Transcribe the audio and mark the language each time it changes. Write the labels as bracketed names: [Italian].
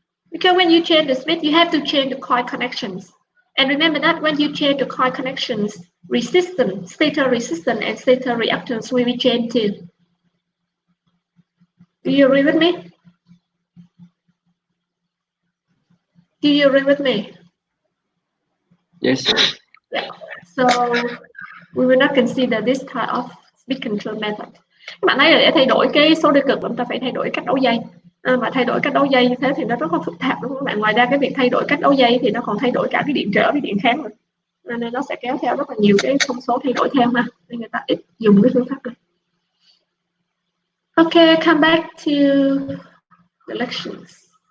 [English] Because when you change the speed, you have to change the coil connections. And remember that when you change the coil connections, resistance, stator resistance and stator reactance will be changed too. Do you agree with me? Do you agree with me? Yes. Yeah. So we will not consider this type of speed control method. [Vietnamese] Các bạn thấy là để thay đổi cái số đề cực chúng ta phải thay đổi cách đấu dây. Mà thay đổi cách đấu dây như thế thì nó rất là phức tạp đúng không các bạn? Ngoài ra cái việc thay đổi cách đấu dây thì nó còn thay đổi cả cái điện trở với điện kháng rồi. Nên nó sẽ kéo theo rất là nhiều cái thông số thay đổi theo ha. Nên người ta ít dùng cái phương pháp này. [English] Okay, come back to the lections.